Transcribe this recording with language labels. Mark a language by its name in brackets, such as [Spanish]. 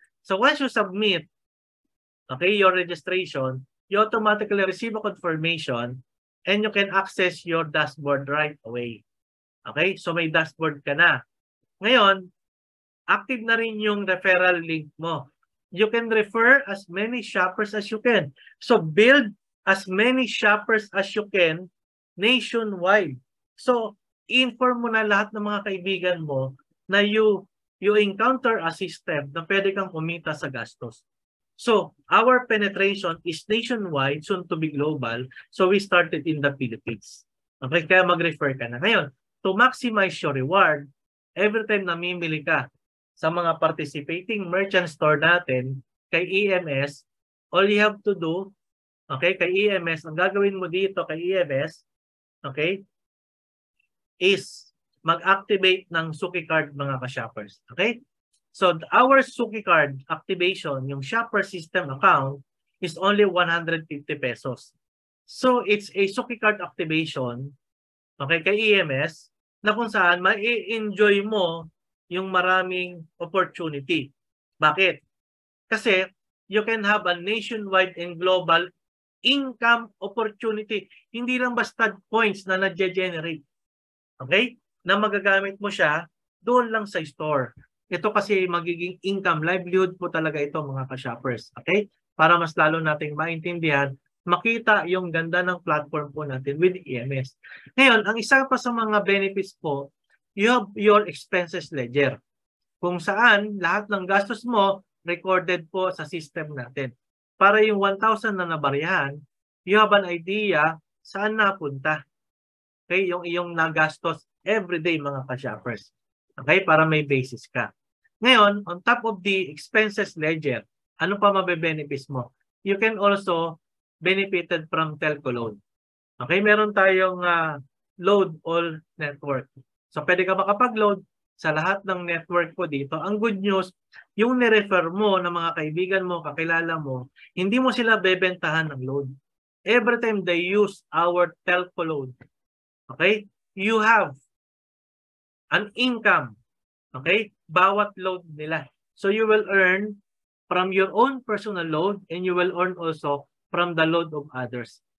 [English] So once you submit, okay, your registration, you automatically receive a confirmation and you can access your dashboard right away. Okay? [Filipino] So may dashboard ka na. Ngayon, active na rin yung referral link mo. [English] You can refer as many shoppers as you can. So build as many shoppers as you can nationwide. [Filipino] So inform mo na lahat ng mga kaibigan mo na [English] you encounter a system [Filipino] na pwede kang kumita sa gastos. [English] So our penetration is nationwide, soon to be global. So we started in the Philippines. [Filipino] Okay, kaya mag-refer ka na. Ngayon, [English] to maximize your reward, every time [Filipino] namimili ka sa mga participating merchant store natin kay EMS, [English] all you have to do, [Filipino] okay, kay EMS, ang gagawin mo dito kay EMS, okay, is mag-activate ng Suki card, mga ka-shoppers. Okay? [English] So our Suki card activation, [Filipino] yung [English] shopper system account, is only 150 pesos. So it's a Suki card activation, [Filipino] okay, kay EMS, na kung saan ma-enjoy mo yung maraming opportunity. Bakit? [English] Kasi you can have a nationwide and global income opportunity. [Filipino] Hindi lang basta points na nag-generate. Okay? Na magagamit mo siya doon lang sa store. Ito kasi magiging income, livelihood po talaga ito, mga ka-shoppers. Okay? Para mas lalo nating maintindihan, makita yung ganda ng platform po natin with EMS. Ngayon, ang isa pa sa mga benefits po, [English] you have your expenses ledger. [Filipino] Kung saan lahat ng gastos mo recorded po sa system natin. Para yung 1,000 na nabarihan, [English] you have an idea [Filipino] saan napunta. Okay, yung iyong nagastos everyday mga ka-shoppers. Okay? Para may basis ka. Ngayon, on top of the expenses ledger, ano pa mabe-benefits mo? [English] You can also benefited from telco load. [Filipino] Okay? Meron tayong load all network. So, pwede ka makapag-load sa lahat ng network ko dito. [English] Ang good news, [Filipino] yung nirefer mo ng mga kaibigan mo, kakilala mo, hindi mo sila bebentahan ng load. [English] Every time they use our telco load, okay, you have an income, okay, [Filipino] bawat load nila. [English] So you will earn from your own personal load and you will earn also from the load of others.